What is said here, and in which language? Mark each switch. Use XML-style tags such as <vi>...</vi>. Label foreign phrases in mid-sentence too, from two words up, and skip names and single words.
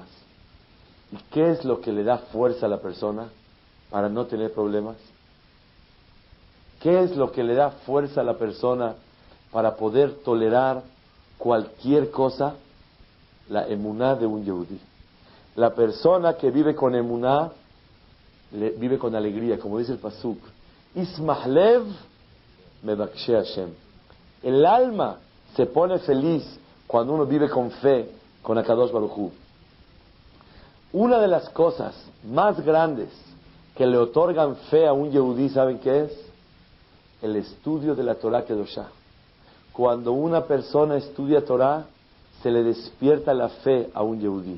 <es>¿Y qué es lo que le da fuerza a la persona para no tener problemas? ¿Qué es lo que le da fuerza a la persona para poder tolerar cualquier cosa? La emuná de un yehudí. La persona que vive con emuná vive con alegría, como dice el pasuk.</es> <he>ישמח לב מבקשי השם.</he> <es>El alma se pone feliz cuando uno vive con fe, con</es> <he>הקדוש ברוך הוא.</he> <es>Una de las cosas más grandes que le otorgan fe a un yehudí, ¿saben qué es? El estudio de la</es> <he>תורה קדושה.</he> <es>Cuando una persona estudia Torah, se le despierta la fe a un yehudí.</es>